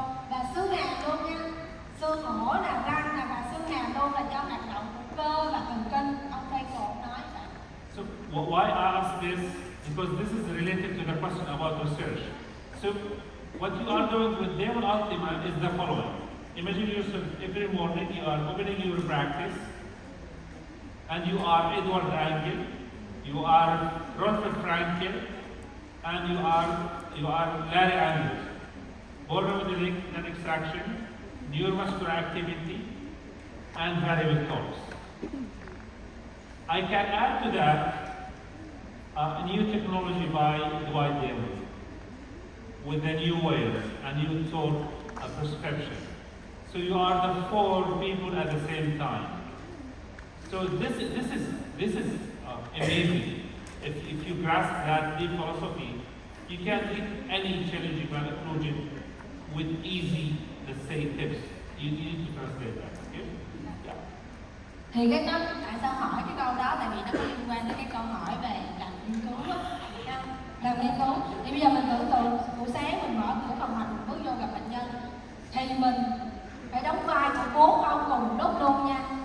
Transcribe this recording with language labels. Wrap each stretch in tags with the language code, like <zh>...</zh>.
<vi>và xương hàm luôn nha, xương hổ là răng và xương hàm luôn là do hoạt động của cơ và thần kinh. Ông Frankel nói vậy.</vi> <en>So why I ask this? Because this is related to the question about research. So what you are doing with Devil Ultima is the following. Imagine yourself every morning you are opening your practice and you are Edward Angle, you are Rolf Frankel, and you are Larry Andrews. Bone remodeling and extraction, neuromuscular activity, and variable torques. I can add to that a new technology by Dwight Devil with the new waves, and you told a prescription. So you are the four people at the same time. So this is amazing. If you grasp that deep philosophy, you can treat any challenging occlusion with easy, let's say, tips. You need to translate that. Okay? Yeah.</en> <vi>Thì cái đó tại sao hỏi cái câu đó, tại vì nó có liên quan tới cái câu hỏi về làm nghiên cứu á, làm nghiên cứu. Thì bây giờ mình tưởng tượng buổi sáng mình mở cửa phòng họp, mình bước vô gặp bệnh nhân, thì mình phải đóng vai của 4 ông cùng một lúc luôn nha.</vi>